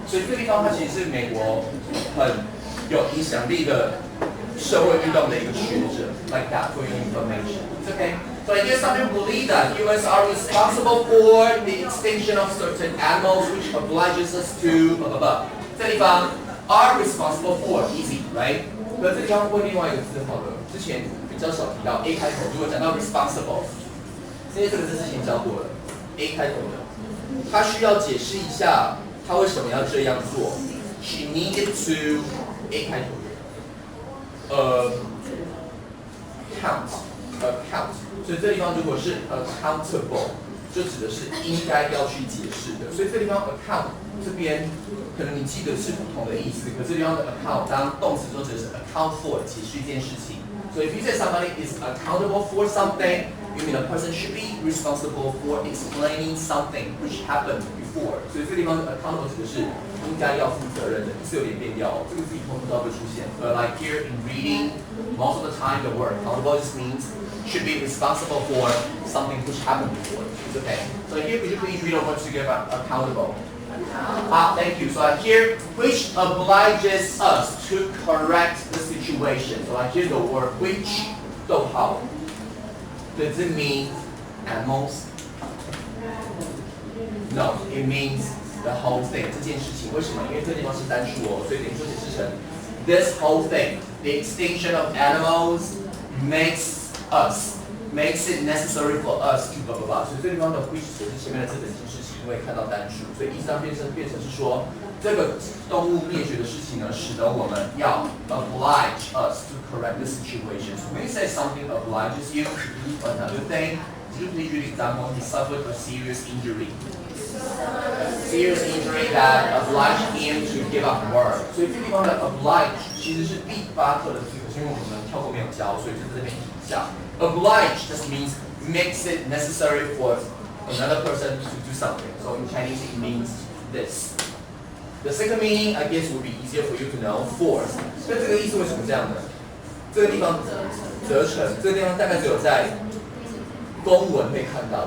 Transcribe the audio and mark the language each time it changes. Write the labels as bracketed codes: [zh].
[zh] 所以这地方它其实是美国很有影响力的社会运动的一个学者 ， [en] like that for your information. It's okay. So I guess some people believe that humans are responsible for the extinction of certain animals, which obliges us to blah blah blah. [zh] 这地方 [en] are responsible for easy, right? [zh] 可这地方会另外一个字好了，之前比较少提到 A 开头，如果讲到 responsible， 因为这个字之前教过了 ，A 开头的，他需要解释一下他为什么要这样做。 [en] She needed to A [zh] 开头的， [en] account。 [zh] 所以这地方如果是 accountable， 就指的是应该要去解释的。所以这地方 account 这边可能你记得是不同的意思，可是这地方的 account 当动词说指的是 account for 解释一件事情。 [en] So if you say somebody is accountable for something, you mean a person should be responsible for explaining something which happened before. [zh] 所以这地方 accountable 指的是应该要负责任的，意思有点变调哦。这个字以后不知道会出现。 [en] But like here in reading, most of the time the word accountable just means should be responsible for something which happened before. It's okay. So here, could you please read over together accountable? Thank you. So here, which obliges us to correct the situation. So here the word which, 逗号, does it mean animals? No, it means the whole thing. [zh] 这件事情为什么？因为这地方是单数哦，所以等于说解释成 [en] this whole thing, the extinction of animals makes it necessary for us to blah blah [zh] blah. 所以这地方的 which 解释前面的这整件事情，因为看到单数，所以意思上变成是说，这个动物灭绝的事情呢，使得我们要 [en] oblige us to correct the situation. So when you say something obliges you to do another thing, could you please read the example? He suffered a serious injury. Serious injury that obliged him to give up work. [zh] 所以这地方的 oblige 其实是第8课的字，可是因为我们跳过没有教，所以就在这边提一下。 [en] Oblige just means makes it necessary for another person to do something. So in Chinese it means this. The second meaning, I guess, would be easier for you to know. Force. [zh] 所以这个意思为什么这样呢？这个地方责成，这个地方大概只有在公文会看到。